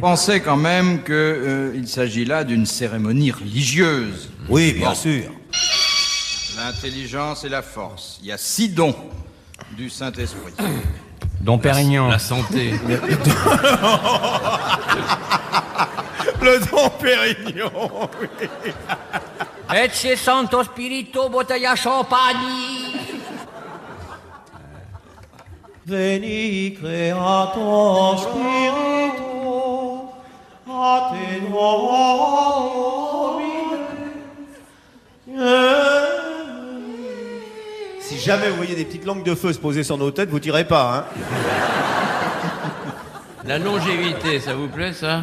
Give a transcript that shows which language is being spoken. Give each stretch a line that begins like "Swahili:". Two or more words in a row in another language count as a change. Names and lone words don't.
French: Pensez quand même qu'il s'agit là d'une cérémonie religieuse. Oui, bien sûr. L'intelligence et la force. Il y a 6 dons du Saint-Esprit. Dom Pérignon. La santé. Le Dom Pérignon.
Latin: Ecce
Italian: Santo Spirito, bottiglia champagne.
Latin: Veni creator spiritu, a te
French: Si jamais vous voyez des petites langues de feu se poser sur nos têtes, vous tirez pas, hein. La longévité, ça vous plaît, ça?